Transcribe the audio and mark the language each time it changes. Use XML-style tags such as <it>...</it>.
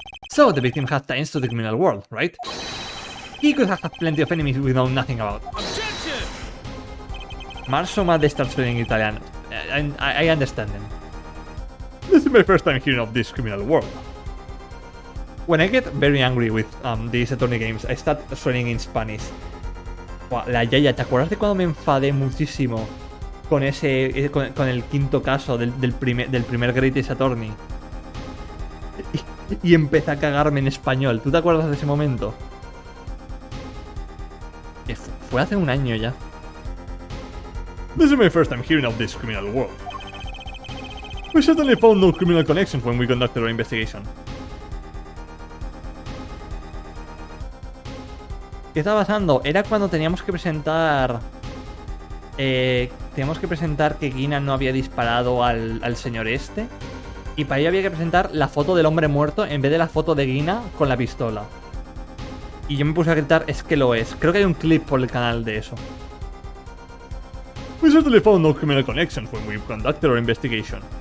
<en>So the victim had ties to the criminal world, right? He could have had plenty of enemies we know nothing about. Marso ma they start speaking Italian. I understand them. This is my first time hearing of this criminal world. When I get very angry with these attorney games, I start swearing in Spanish.</en> <es>Buah, la yaya, ¿te acuerdas de cuando me enfadé muchísimo con con el quinto caso del primer Greatest Attorney? Y empecé a cagarme en español. ¿Tú te acuerdas de ese momento? Que fue hace un año ya.</es> <en>This is my first time hearing of this criminal world. We certainly found no criminal connections when we conducted our investigation.</en> <es>¿Qué estaba pasando? Era cuando teníamos que presentar... teníamos que presentar que Gina no había disparado al señor este. Y para ello había que presentar la foto del hombre muerto en vez de la foto de Gina con la pistola. Y yo me puse a gritar, es que lo es. Creo que hay un clip por el canal de eso.</es> <en>We certainly found no criminal connections when we conducted our investigation.</en>